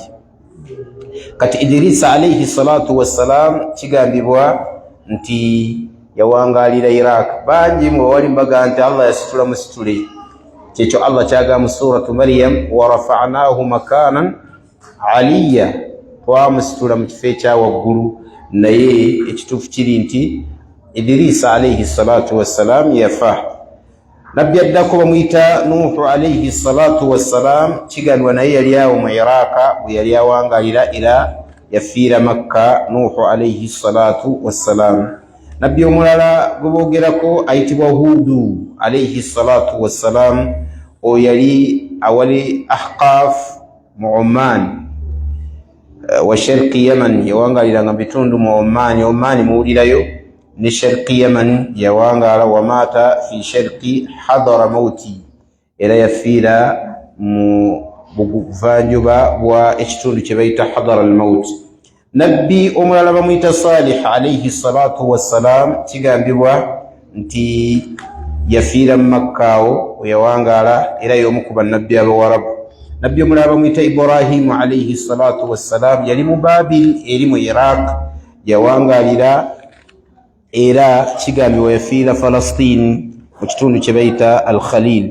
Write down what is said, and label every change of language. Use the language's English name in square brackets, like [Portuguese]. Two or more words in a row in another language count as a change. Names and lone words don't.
[Ganda] Kati Idirisa [Arabic] alayhi salatu wassalam [Ganda] kigambibwa nti yawangalira Iraq bangi mu bawali baga nti Allah yasitula musitule kyekyo Allah kyaga mu suratu Maryam [Arabic] wa rafa'nahu makanan aliya [Ganda] twamusitula mu kifo ekya waggulu naye ekituufu kiri nti Idirisa [Arabic] alayhi salatu wassalam [Ganda] yafa. Nabbi addako bamuyita Nuhu [Arabic] alayhi salatu wassalam [Ganda] kigambibwa naye yali awo mu Iraq bwe yali awangalira era yafiira Makka Nuhu [Arabic] alayhi salatu wassalam. [Ganda] Nabbi omulala gwe boogerako ayitibwa Hudu [Arabic] alayhi salatu wassalam [Ganda] oyo yali awali Ahqaf mu Oman [Arabic] wa sharqi [Ganda] Yaman yawangaliranga mu bitundu mu Oman muwulirayo ne sharqi Yaman yawangala [Arabic] wa mata fi sharqi Hadramawti [Ganda] era yafiira mu buvanjuba bwa ekitundu kye bayita Hadar al-Maut. Nabbi omulala bamuyita Salih [Arabic] alayhi salatu wassalam [Ganda] kigambibwa nti yafiira mu Makkaawo yawangala era y'omu ku bannabbi abawarabu. Nabbi omulala bamuyita Ibrahimu [Arabic] alayhi salatu wassalam [Ganda] yali mu Babil eri mu Iraq yawangalira era kigambibwa yafiira Falastin mu kitundu kye bayita al Khalil.